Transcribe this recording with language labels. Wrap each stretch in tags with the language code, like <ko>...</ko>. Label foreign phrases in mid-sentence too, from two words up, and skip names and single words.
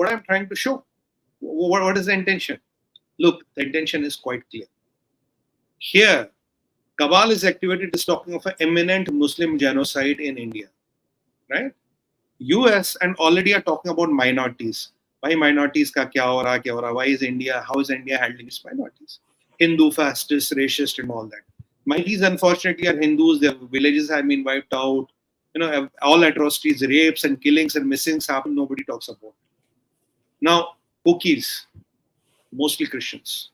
<en>What I'm trying to show. What is the intention? Look, the intention is quite clear. Here, cabal is activated. Is talking of an imminent Muslim genocide in India. Right? US and already are talking about minorities. Why minorities</en> <hi>का क्या हो रहा, क्या हो रहा?</hi> <en>Why is India, how is India handling its minorities? Hindu, fascist, racist and all that. Minorities unfortunately are Hindus, their villages have been wiped out. All atrocities, rapes and killings and missings happen, nobody talks about. Now, cookies, mostly Christians.</en>